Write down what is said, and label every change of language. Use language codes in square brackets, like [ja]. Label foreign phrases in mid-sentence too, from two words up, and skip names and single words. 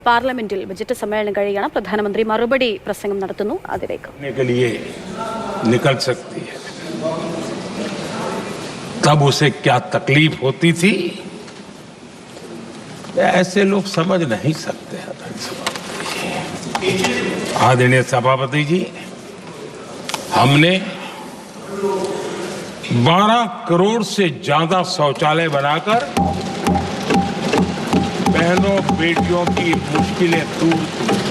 [ml] പാർലമെന്റിൽ ബജറ്റ് സമ്മേളനം കഴിയാണ്. പ്രധാനമന്ത്രി മറുപടി പ്രസംഗം നടത്തുന്നു. അതിലേക്ക് [hi] निकल सकती है तब उसे क्या तकलीफ होती थी, ऐसे लोग समझ नहीं सकते। आदरणीय सभापति जी, हमने 12 करोड़ से ज्यादा शौचालय बनाकर बहनों बेटियों की मुश्किलें दूर की।